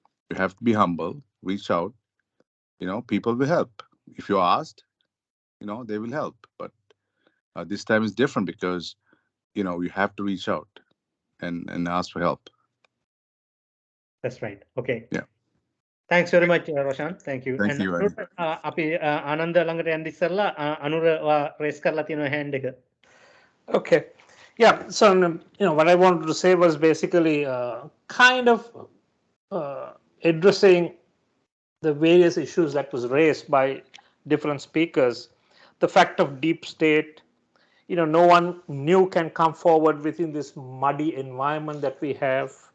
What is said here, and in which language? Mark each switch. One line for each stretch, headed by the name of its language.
English: You have to be humble, reach out. People will help. If you're asked, they will help. But this time is different because, you have to reach out and ask for help. That's right. Okay. Yeah. Thanks very much, Roshan. Thank you. Thank you, Ernie.
Sinhala: අපි ආනන්ද ළඟට යන්න ඉස්සෙල්ලා Anura raise කරලා තියෙන hand එක.
English: Okay. Yeah. So, what I wanted to say was basically kind of addressing the various issues that was raised by different speakers. The fact of deep state, no one new can come forward within this muddy environment that we have.